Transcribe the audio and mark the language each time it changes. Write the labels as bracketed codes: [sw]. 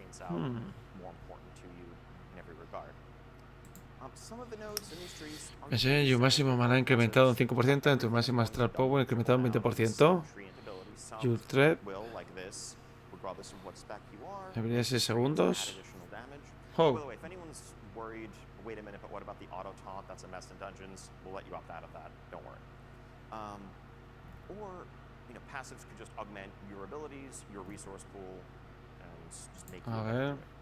[en] more important to you in every regard. Some of the nodes in these trees are [es] Ese máximo maná incrementado un 5%, en tu máximo astral power incrementado un 20%. [en] Your threat. regardless of what spec you are. [es] Debería ser [en] add [es] segundos. [en] additional damage. Oh. By the way, if anyone's worried, wait a minute, but what about the auto taunt? That's a mess in dungeons. We'll let you opt out of that. Don't worry. Or passives could just augment your abilities, your resource pool, and just make you better.